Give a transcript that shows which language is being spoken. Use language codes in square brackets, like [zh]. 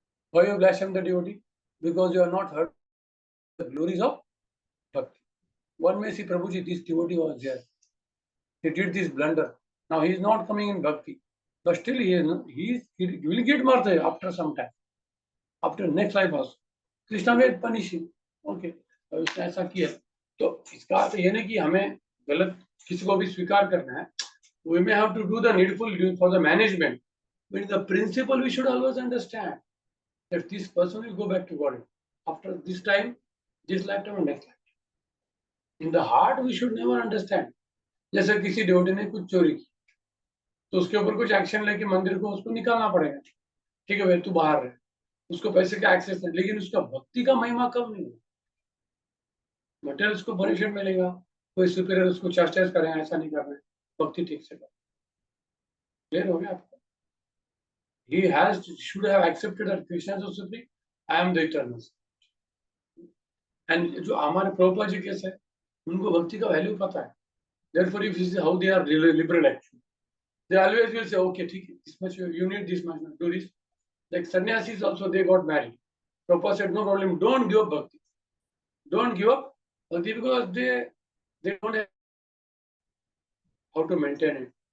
[en] Why you blaspheme the devotee? Because you have not heard the glories of bhakti. One may see Prabhuji, this devotee was there. He did this blunder. Now he is not coming in bhakti. But still he will get martyr after some time. After next life also. Krishna will punish him. [hi] Okay. तो उसने ऐसा किया. तो इसका अर्थ ये नहीं कि हमें गलत किसी को भी स्वीकार करना है. [en] We may have to do the needful for the management. But the principle we should always understand that this person will go back to God after this time, this lifetime and next lifetime. In the heart we should never understand. [hi] जैसे किसी devotee ने कुछ चोरी की तो उसके ऊपर कुछ एक्शन लेके मंदिर को उसको निकालना पड़ेगा. ठीक है भाई, तू बाहर रहे, उसको पैसे का एक्सेस नहीं, लेकिन उसका भक्ति का महिमा कब नहीं होगा. मटेरियल उसको पनिशमेंट मिलेगा, कोई सुपीरियर उसको चास्टाइज करेंगे, ऐसा नहीं कर रहे, भक्ति ठीक से कर. क्लियर हो गया आपको? [en] He should have accepted that Krishna is supreme. I am the eternal. [hi] And जो हमारे प्रभुपाद जी कैसे है, उनको भक्ति का वैल्यू पता है. [en] Therefore, if you see how they are liberal actually, they always will say, okay, this much you need, this much, do this. Like sannyasis also, they got married. Prabhupada said, no problem, don't give up bhakti. Don't give up bhakti because they don't have how to maintain it.